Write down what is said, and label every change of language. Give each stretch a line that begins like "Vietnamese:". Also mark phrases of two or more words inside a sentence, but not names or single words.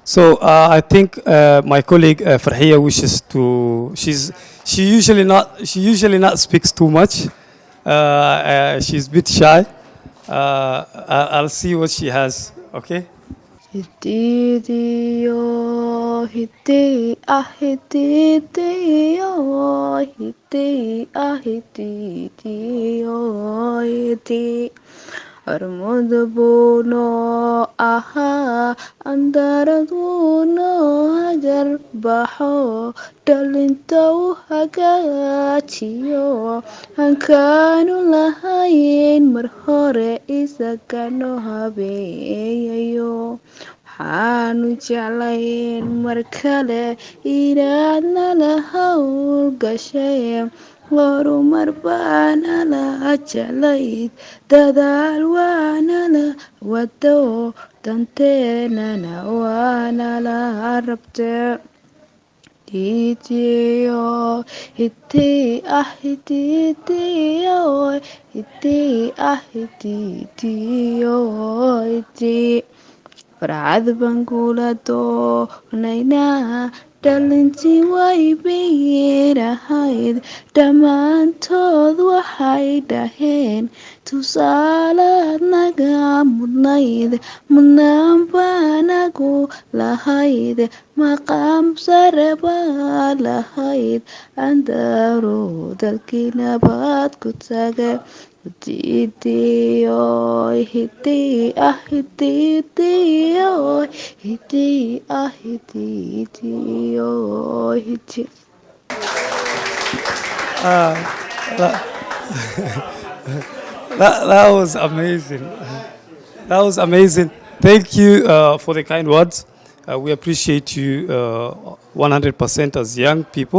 English: So I think my colleague Farhiya wishes to. She usually not speaks too much. She's a bit shy. I'll see what she has. Okay. Hitidio, hiti, ahitidio, hiti, ahitidio, hiti.
Somali: Armudubuno aha, andaraduno hagar baxo, dhalinta u hagaajiyo, hankaanu lahayn mar hore isagano habeeyayo. Waxaanu jeclayn mar kale inaad nala hawlgashay, horumar baana la jeclayd, dadaal waana la wado, danteenana waana la rabte. Hitiyo, hiti, ahitiyo, hiti, ahitiyo, hiti. Farxad baan kula doonaynaa, dhalintii way beerahayd, dhammaantood waxay dhaheen tusaalaad naga mudnayd, mudnaan baanagu lahayd, maqaam sare baa lahayd, andaro dalkii nabad ku taga. Hitiyo, hiti, ahitiyo, hiti, ahitiyo, hiti.
English: That, that was amazing. That was amazing. Thank you for the kind words. We appreciate you 100% as young people.